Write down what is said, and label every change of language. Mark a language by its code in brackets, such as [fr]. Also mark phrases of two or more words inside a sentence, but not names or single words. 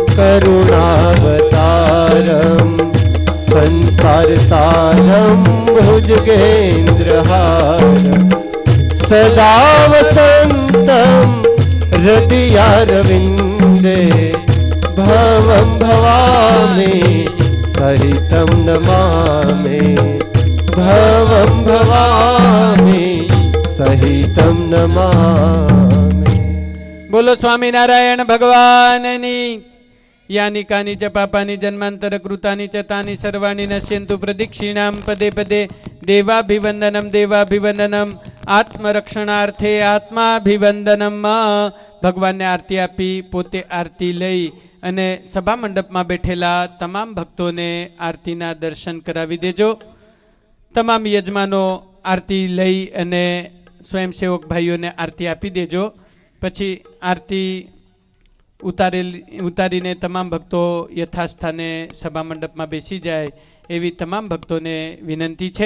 [sa] करुणावतारम संसार सारम भुजगेन्द्रहारम सदा वसंतम हृदयारविंदे भवं भवामि सहितं नमामि भवं भवामि सहितं नमामि। [gu] બોલો સ્વામીનારાયણ ભગવાનની. [sa] यानि कानि च पापानि जन्मांतर कृतानि च तानि सर्वाणि नश्यन्तु प्रदक्षिणां पदे पदे देवाभिवंदनम देवाभिवंदनम आत्मरक्षणार्थे आत्माभिवंदनम. [gu] ભગવાનને આરતી આપી પોતે આરતી લઈ અને સભા મંડપમાં બેઠેલા તમામ ભક્તોને આરતીના દર્શન કરાવી દેજો. તમામ યજમાનો આરતી લઈ અને સ્વયંસેવક ભાઈઓને આરતી આપી દેજો. પછી આરતી ઉતારીને તમામ ભક્તો યથાસ્થાને સભા મંડપમાં બેસી જાય એવી તમામ ભક્તોને વિનંતી છે.